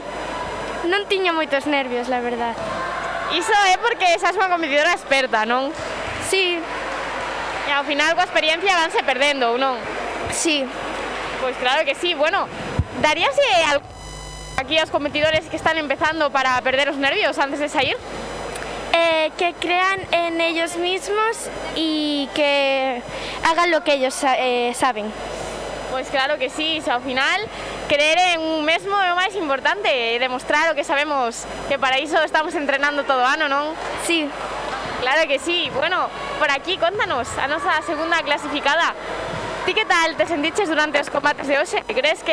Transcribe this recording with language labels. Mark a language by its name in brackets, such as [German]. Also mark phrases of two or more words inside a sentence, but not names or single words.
[Galician] non tiña moitos nervios, [Spanish] la verdad. [Galician] Iso é porque xa unha competidora experta, non? Sí, E ao final coa experiencia vanse perdendo, ou non? sí. Pois claro que sí, bueno, daríase algo aquí aos competidores que están empezando para perder os nervios antes de salir? [Spanish] Que crean en ellos mismos y que hagan lo que ellos saben. [Galician] Pois claro que sí, se ao final creer en un mesmo é o máis importante e demostrar o que sabemos, que para iso estamos entrenando todo o ano, non? Sí. Claro que sí, bueno, por aquí contanos a nosa segunda clasificada. Ti que tal te sentiches durante os combates de hoxe?